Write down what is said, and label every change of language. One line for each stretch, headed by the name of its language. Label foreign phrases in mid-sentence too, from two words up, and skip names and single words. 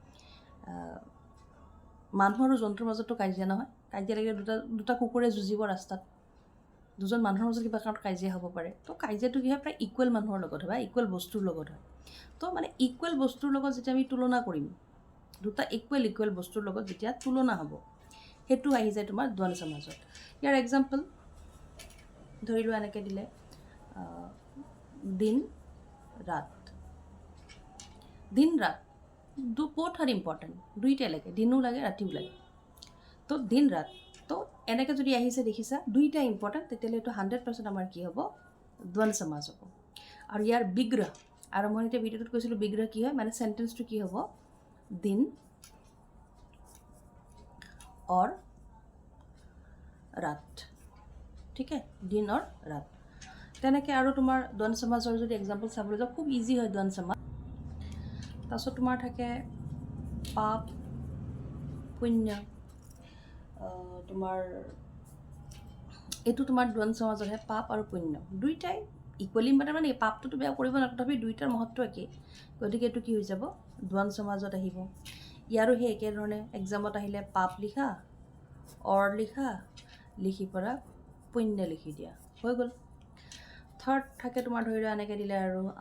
Assamese: মানুহ আৰু জন্তুৰ মাজতো কাজিয়া নহয় কাজিয়া লাগিলে দুটা কুকুৰে যুঁজিব ৰাস্তাত দুজন মানুহৰ মাজত কিবা কাৰণত কাজিয়া হ'ব পাৰে তো কাজিয়াটো কি হয় প্ৰায় ইকুৱেল মানুহৰ লগত হয় বা ইকুৱেল বস্তুৰ লগত হয় তো মানে ইকুৱেল বস্তুৰ লগত যেতিয়া আমি তুলনা কৰিম দুটা ইকুৱেল বস্তুৰ লগত যেতিয়া তুলনা হ'ব সেইটো আহি যায় তোমাৰ দ্বন্দ্ব সমাজত ইয়াৰ এক্সাম্পল ধৰি লোৱা এনেকৈ দিলে দিন ৰাত
English: both are important
Assamese: দুইটা লাগে দিনো লাগে ৰাতিও লাগে তো দিন ৰাত তো এনেকৈ যদি আহিছে দেখিছা দুইটা ইম্পৰ্টেণ্ট তেতিয়াহ'লে এইটো 100% আমাৰ কি হ'ব দ্বন্দ্ব সমাজ হ'ব আৰু ইয়াৰ বিগ্ৰহ আৰম্ভণিতে ভিডিঅ'টোত কৈছিলোঁ বিগ্ৰহ কি হয় মানে চেণ্টেন্সটো কি হ'ব দিন
Hindi: और रात ठीक है दिन और रात
Assamese: তেনেকৈ আৰু তোমাৰ দ্বন্দ্ব সমাজৰ যদি এক্সাম্পল চাবলৈ যাওঁ খুব ইজি হয় দ্বন্দ্ব সমাজ তাৰপিছত তোমাৰ থাকে পাপ পুণ্য তোমাৰ এইটো তোমাৰ দ্বন্দ্ব সমাজতহে পাপ আৰু পুণ্য দুইটাই ইকুৱেলি ইম্পৰ্টেণ্ট মানে পাপটোতো বেয়া কৰিব নালাগে তথাপি দুইটাৰ মহত্ব একেই গতিকে এইটো কি হৈ যাব দ্বন্দ্ব সমাজত আহিব ইয়াৰো সেই একেধৰণে এক্সামত আহিলে পাপ লিখা অৰ লিখি পৰা পুণ্য লিখি দিয়া হৈ গ'ল থাৰ্ড থাকে তোমাৰ ধৰি লোৱা এনেকৈ দিলে আৰু